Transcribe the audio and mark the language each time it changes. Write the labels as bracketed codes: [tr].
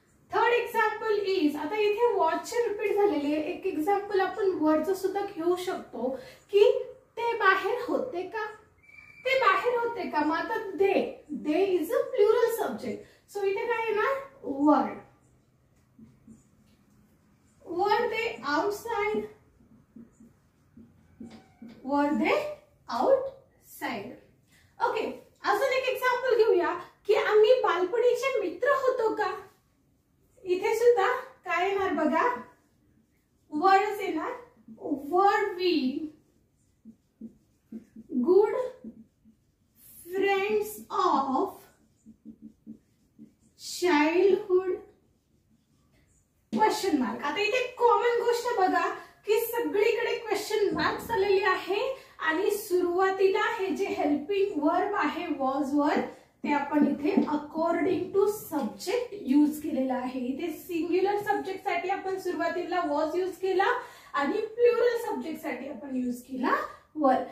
[en] third example is, [mr] आता इथे वॉचचे repeat झालेले एक एक्झाम्पल आपण वरचं सुद्धा घेऊ शकतो की ते बाहेर होते का, ते बाहेर होते का. मग आता [en] they is a plural subject, so [mr] इथे काय येणार [en] Were. Were they outside, were they outside. [mr] ओके, अजून एक एक्झाम्पल घेऊया की आम्ही बालपणीचे मित्र होतो का. इथे सुद्धा काय येणार बघा, वरच येणार. [en] Were we good friends of childhood question mark. [mr] आता इथे कॉमन गोष्ट बघा की सगळीकडे क्वेश्चन मार्क्स आलेले आहे आणि सुरुवातीला हे जे हेल्पिंग वर्ब आहे वॉज वर, ते आपण इथे [en] according to subject use [mr] केलेला आहे. इथे सिंग्युलर सब्जेक्ट साठी आपण सुरुवातीला वॉज यूज केला आणि प्लुरल सब्जेक्ट साठी आपण यूज केला वर.